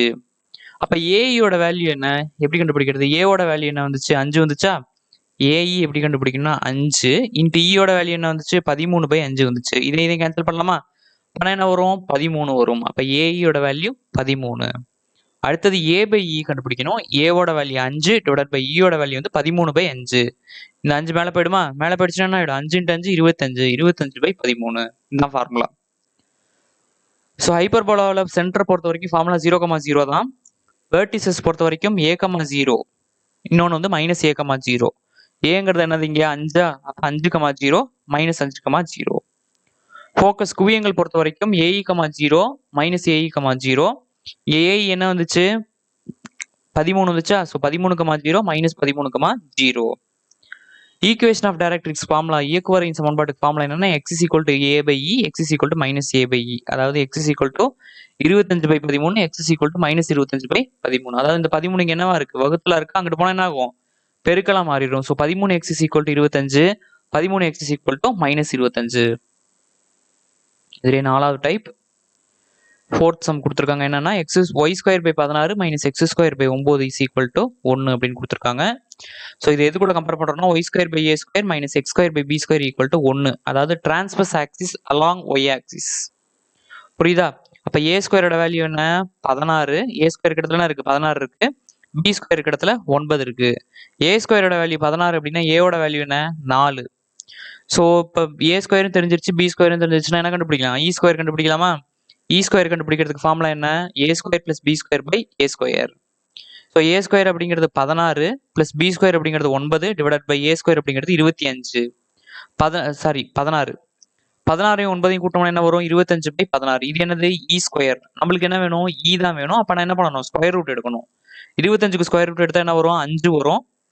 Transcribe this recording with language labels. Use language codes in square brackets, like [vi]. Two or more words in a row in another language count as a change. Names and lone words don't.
[ta] அப்ப ஏஇயோட வேல்யூ என்ன, எப்படி கண்டுபிடிக்கிறது, ஏவோட வேல்யூ என்ன வந்துச்சு 5 வந்துச்சா. ஏஇ எப்படி கண்டுபிடிக்கணும்னா 5 இன்ட்டு ஈயோட வேல்யூ என்ன வந்துச்சு 13/5 வந்துச்சு. இதை கேன்சல் பண்ணலாமா, ஆனா என்ன வரும் 13 வரும். அப்ப ஏஇயோட வேல்யூ 13. அடுத்தது a/e கண்டுபிடிக்கணும். ஏவோட வேல்யூ 5 [en] divided by [ta] ஈயோட வேல்யூ வந்து 13/5. இந்த 5 மேலே போயிடுமா, மேலே போயிடுச்சுன்னா என்ன ஆகிடும், 5 × 5 25, 25/13 இதுதான் ஃபார்முலா. ஸோ ஹைப்பர்போலாவில் சென்டர் பொறுத்த வரைக்கும் ஃபார்முலா 0,0 தான். வெர்டிசஸ் பொறுத்த வரைக்கும் a,0, இன்னொன்று வந்து -a,0. ஏங்கிறது என்னது இங்கே 5, 5,0 -5,0. ஃபோக்கஸ் குவியங்கள் பொறுத்த வரைக்கும் ae,0 -ae,0. ஏஐ என்ன வந்துச்சு 13 வந்துச்சா. ஸோ 13,0 -13,0. [en] equation of directrix [ta] ஃபார்முலா, இயக்குவரையின் சமன்பாட்டுக்கு ஃபார்முலா என்னன்னா x = a/e, x = -a/e. அதாவது x = 25/13, x = -25/13. அதாவது இந்த 13 என்னவா இருக்கு, வகுத்துல இருக்கு, அங்கிட்டு போனா என்ன ஆகும் பெருக்கலா மாறிடும். ஸோ 13x = 25, 13x = -25. இதுல 4வது டைப். [en] fourth sum [ta] கொடுத்துருக்காங்க என்னன்னா y² / 16 - x² / 9 = 1 அப்படின்னு கொடுத்துருக்காங்க. ஸோ இது எது கூட கம்பேர் பண்ணுறோம்னா y² / a² - x² / b² = 1. [en] அதாவது transverse axis along y axis. [ta] புரியுதா. அப்போ a² வேல்யூ என்ன 16, a² இடத்துல இருக்கு 16 இருக்கு, b² இடத்துல 9 இருக்கு. a² வேல்யூ 16 அப்படின்னா ஏவோட வேல்யூ என்ன 4. ஸோ இப்போ a² தெரிஞ்சிருச்சு, b² தெரிஞ்சிருச்சுன்னா என்ன கண்டுபிடிக்கலாம், e² கண்டுபிடிக்கலாமா. e² கண்டுபிடிக்கிறதுக்கு ஃபார்முலா என்ன a² + b² / a². ஸோ a² அப்படிங்கிறது 16 + b² அப்படிங்கிறது 9 [en] divided by [ta] a² அப்படிங்கிறது 25. 16 16 9 கூட்டம்னா என்ன வரும் 25/16. இது என்னது e². நம்மளுக்கு என்ன வேணும், e தான் வேணும். அப்ப நான் என்ன பண்ணணும், [en] square root [ta] எடுக்கணும். 25க்கு [en] square root [ta] எடுத்தா என்ன வரும் 5 வரும்.